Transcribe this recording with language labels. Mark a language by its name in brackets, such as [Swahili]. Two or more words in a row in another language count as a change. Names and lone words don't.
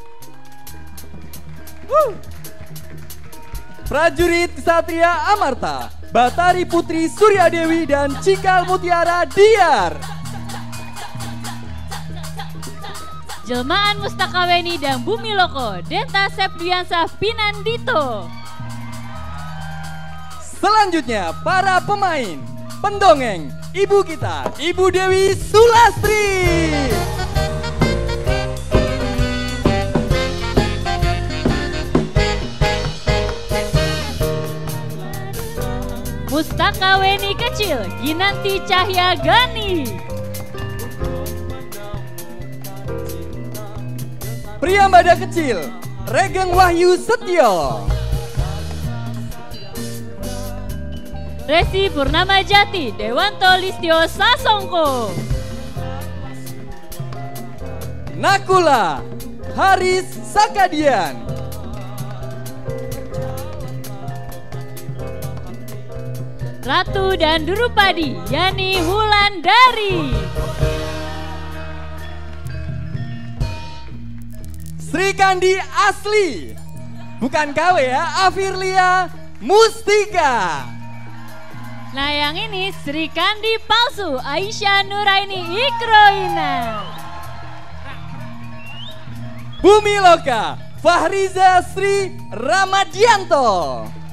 [Indonesian] Prajurit Ksatria Amarta, Batari Putri Surya Dewi dan Cikal Mutiara Diar. Jelmaan Mustakaweni dan Bumi Loko, Denta Sepdiansah Pinandito. Selanjutnya para pemain, pendongeng, ibu kita, Ibu Dewi Sulastri. Mustakaweni kecil, Ginanti Cahya Gani. Priambada kecil, Regeng Wahyu Setio. Resi Purnama Jati, Dewanto Listio Sasongko. Nakula, Haris Sakadian. Ratu dan Durupadi, Yani Wulandari. Sri Kandi asli, bukan KW ya, Afirlia Mustika. Nah yang ini Sri Kandi palsu, Aisyah Nuraini Ikroina. Bumi Loka, Fahriza Sri Ramadianto.